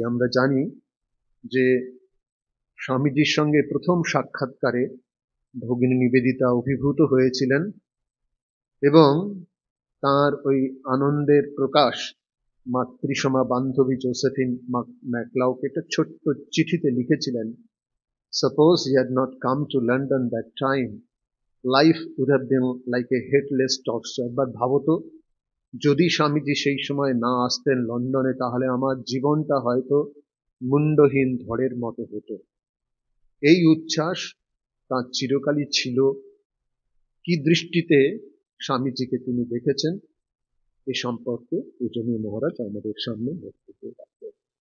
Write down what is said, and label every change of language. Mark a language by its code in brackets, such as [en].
[bn] আমরা জানি যে স্বামীজির সঙ্গে প্রথম সাক্ষাৎকারে ভগিনী নিবেদিতা অভিভূত হয়েছিলেন, এবং তার ওই আনন্দের প্রকাশ মাতৃসমা বান্ধবী জোসেফিন ম্যাকলাউকে একটা ছোট্ট চিঠিতে লিখেছিলেন। [en] Suppose he had not come to London that time, life would have been like a headless torso. [bn] একবার ভাবতো, যদি স্বামীজি সেই সময় না আসতেন লন্ডনে, তাহলে আমার জীবনটা হয়তো মুন্ডহীন ধড়ের মতো হতো। এই উচ্ছ্বাস তাঁর চিরকালই ছিল, কি দৃষ্টিতে স্বামীজিকে তিনি দেখেছেন, এ সম্পর্কে পূজনীয় মহারাজ আমাদের সামনে বক্তব্য রাখবেন।